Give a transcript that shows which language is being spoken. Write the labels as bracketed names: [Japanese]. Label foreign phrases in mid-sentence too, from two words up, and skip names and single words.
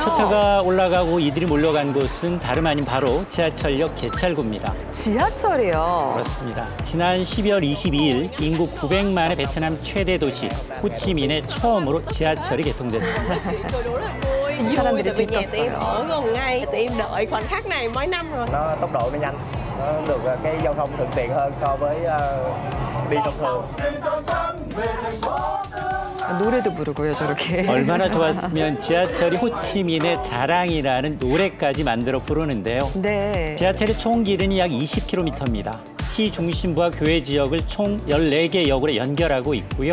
[Korean] 초타가 올라가고 이들이 몰려간 곳은 다름 아닌 바로 지하철역 개찰구입니다. 지하철이요. 그렇습니다. 지난 12월 22일 인구 900만의 베트남 최대 도시 호치민에 처음으로 지하철이 개통됐습니다. 사람들이 [Vietnamese] Vì nhà tụi em [Korean] 들떴어요. [Vietnamese] ở gần ngay, tụi em đợi khoảnh khắc này mấy năm rồi. Nó tốc độ nó nhanh, nó được cái giao thông thuận tiện hơn so với đi thông thường. [Korean] 노래도 부르고요, 저렇게. 얼마나 좋았으면 지하철이 호치민의 자랑이라는 노래까지 만들어 부르는데요. 네. 지하철의 총 길이는 약 20km입니다. 시 중심부와 교외 지역을 총 14개 역으로 연결하고 있고요.